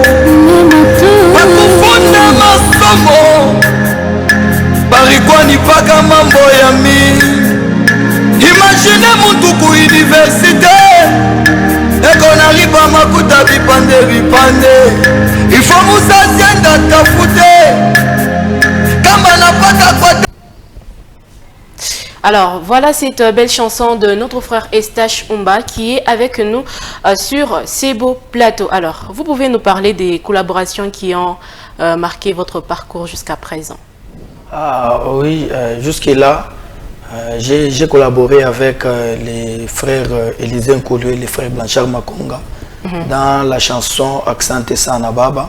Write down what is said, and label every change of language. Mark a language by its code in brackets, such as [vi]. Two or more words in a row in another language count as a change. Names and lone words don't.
[sw] Wakufunda masomo barikuwa ni paka mambo ya imagine muntu ku universite eko nalipa makuta vipande ifo muzazi enda tafute kama napata kwa. [fr] Alors, voilà cette belle chanson de notre frère Estache Umba qui est avec nous sur ces beaux plateaux. Alors, vous pouvez nous parler des collaborations qui ont marqué votre parcours jusqu'à présent? Ah oui, jusque-là, J'ai collaboré avec les frères Élisée Nkoulou et les frères Blanchard Makonga dans la chanson Accent Sanababa.